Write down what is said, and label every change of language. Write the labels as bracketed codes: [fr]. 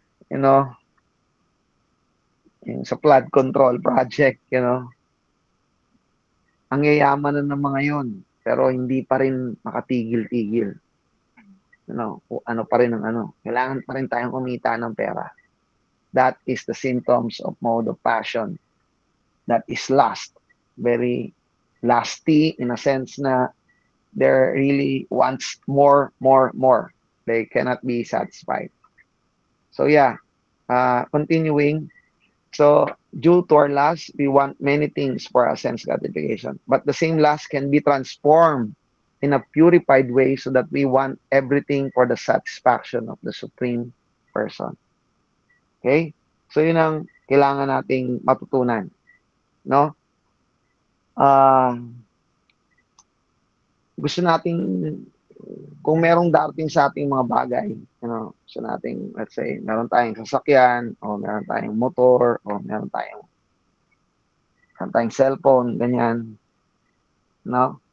[tl] You know, yung sa flood control project, ang yayaman na ng mga yun, pero hindi pa rin makatigil-tigil. Ano pa rin kailangan pa rin tayong kumita ng pera. [en] That is the symptoms of mode of passion. That is lust. Very lusty in a sense na they really wants more. They cannot be satisfied. So yeah, continuing. So due to our lust, we want many things for our sense gratification. But the same lust can be transformed in a purified way so that we want everything for the satisfaction of the Supreme Person. Okay? [tl] So yun ang kailangan nating matutunan. No? Gusto nating, kung merong darating sa ating mga bagay, gusto nating, [en] let's say, [tl] meron tayong sasakyan, o meron tayong motor, o meron tayong cellphone, ganyan. No?